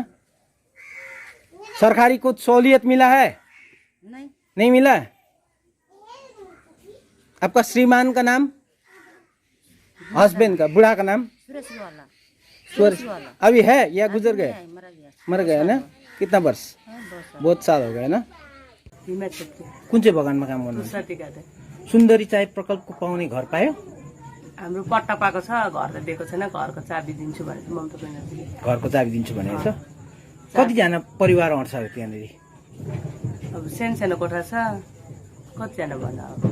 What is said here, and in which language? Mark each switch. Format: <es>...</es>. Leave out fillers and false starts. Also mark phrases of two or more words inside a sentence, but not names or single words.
<hi>सरकारी कुछ सहूलियत मिला है? नहीं मिला। आपका श्रीमान का नाम? हस्बैंड का, बूढ़ा का नाम? सुरेश वाला। अभी है या गुजर गए? मर गया ना। कितना वर्ष? बहुत साल हो गए ना।</hi> <ne>कुन चाहिँ बगानमा काम गर्नु? सुन्दरी चाय प्रकल्पको पाउने घर पायो? हाम्रो पट्टा पाएको छ, घर त दिएको छैन। घरको चाबी दिन्छु भनेको ममता बहिनीले। घरको चाबी दिन्छु भनेको छ। कतिजना परिवार अँट्छ त्यहाँनिर? अब सानो कोठा छ, कतिजना भन्नु अब</ne>